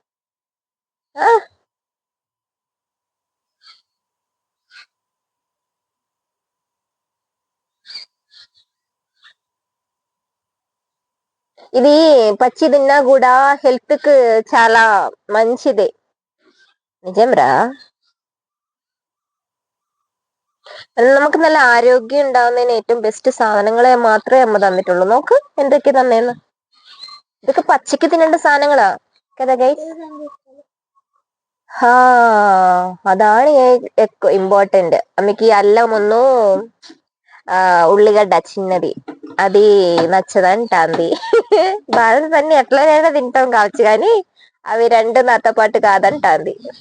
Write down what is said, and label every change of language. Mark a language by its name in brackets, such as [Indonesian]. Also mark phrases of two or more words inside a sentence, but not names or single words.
[Telugu] ఇది పచ్చి తిన్నా కూడా హెల్త్ కు చాలా మంచిది. നിജംറാ. [Malayalam] നമുക്ക് നല്ല ആരോഗ്യം ഉണ്ടാവുന്നതിന് ഏറ്റവും ബെസ്റ്റ് സാധനങ്ങളെ മാത്രമേ അമ്മ തന്നിട്ടുള്ളൂ. നോക്ക് എന്തൊക്കെ തന്നേന്ന്. ഇതൊക്കെ പച്ചക്ക് തിന്നേണ്ട സാധനങ്ങളാ కదా ഗൈസ്. [Telugu] అదాని ఎక్కువ ఇంపార్టెంట్. ఆమెకి అల్లమును ఉల్లిగడ్డ చిన్నది అది నచ్చదంటాంది. బాధలన్నీ ఎట్లనైనా తింటాం కావచ్చు కానీ అవి రెండు నాతో పాటు కాదంటాంది.